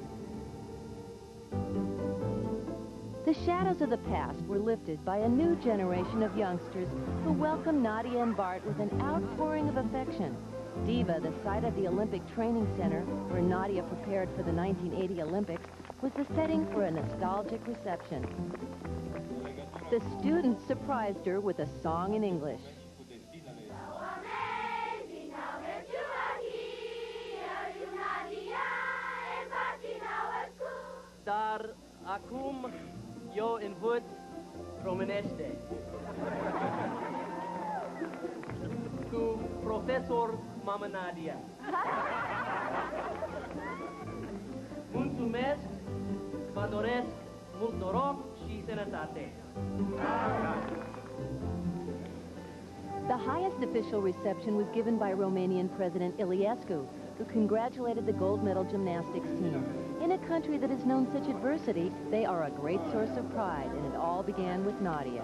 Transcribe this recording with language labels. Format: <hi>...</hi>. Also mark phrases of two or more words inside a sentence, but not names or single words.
<en>The shadows of the past were lifted by a new generation of youngsters who welcomed Nadia and Bart with an outpouring of affection. Diva, the site of the Olympic Training Center, where Nadia prepared for the 1980 Olympics, was the setting for a nostalgic reception. The students surprised her with a song in English.</en> <ro>Dar acum eu învăț românește cu profesor Mama Nadia. Mulțumesc, vă doresc mult noroc și sănătate.</ro> <en>The highest official reception was given by Romanian President Iliescu, who congratulated the gold medal gymnastics team. In a country that has known such adversity, they are a great source of pride, and it all began with Nadia.</en>